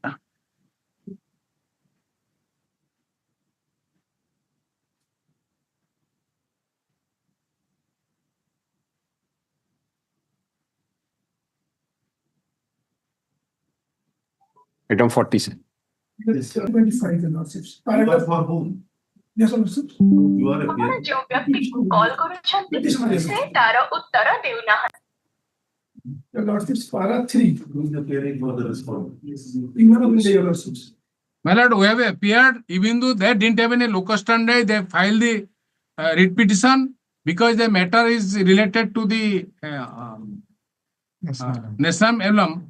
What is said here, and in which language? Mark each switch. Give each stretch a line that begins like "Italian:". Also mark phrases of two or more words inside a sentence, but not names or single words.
English: Item 40, sir. 25, your lordships. Paragraph For whom? yes, your lordships. You are a ଆପଣ peer.
Odia: ଯେଉଁ ବ୍ୟକ୍ତିକୁ କଲ୍ କରୁଛନ୍ତି ସେ ତାର ଉତ୍ତର ଦେଉନାହାନ୍ତି।
English: Your lordships, para 3. Who is the peering for the response? Even of India, your lordships. My lord, we have appeared, even though they didn't have any locus standi, they filed the writ petition because the matter is related to the national emblem.